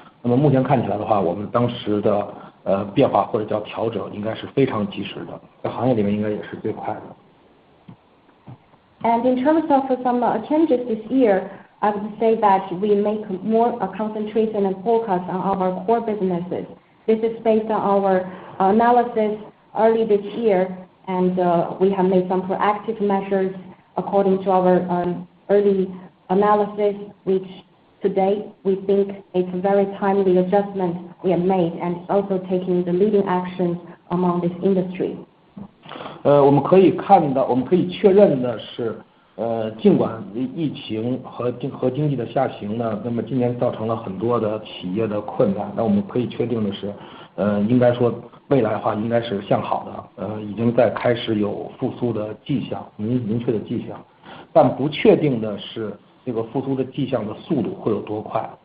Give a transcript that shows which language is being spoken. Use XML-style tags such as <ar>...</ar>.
<zh>那么目前看起来的话，我们当时的变化或者叫调整应该是非常及时的，在行业里面应该也是最快的。</zh> <en>And in terms of some changes this year, I would say that we make more concentration and focus on our core businesses. This is based on our analysis early this year, and we have made some proactive measures according to our early analysis, which today we think it's a very timely adjustment we have made, and it's also taking the leading actions among this industry.</en> <zh>我们可以确认的是，尽管疫情和经济的下行呢，那么今年造成了很多的企业的困难，那我们可以确定的是，应该说未来的话应该是向好的，已经在开始有复苏的迹象，明确的迹象，但不确定的是这个复苏的迹象的速度会有多快。</zh>